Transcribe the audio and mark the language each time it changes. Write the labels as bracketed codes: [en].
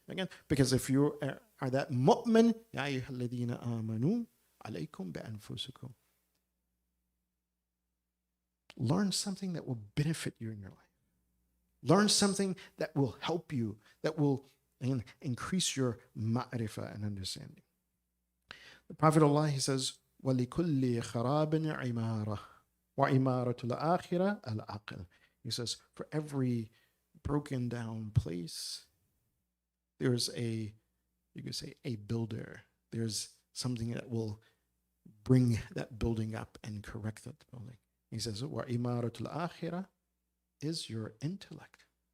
[en] Again, because if you are that mu'min, [ar] ya ayyuhalladhina amanu, alaykum bi anfusikum. [en] Learn something that will benefit you in your life. Learn something that will help you, that will increase your ma'rifah and understanding. The Prophet Allah, he says, [ar] وَلِكُلِّ خَرَابٍ عِمَارَةٍ وَعِمَارَةُ الْآخِرَةِ الْعَقْلِ. [en] He says, for every broken down place, there's you could say a builder. There's something that will bring that building up and correct that building. He says, [ar] وَإِمَارَةُ الْآخِرَةِ [en] is your intellect.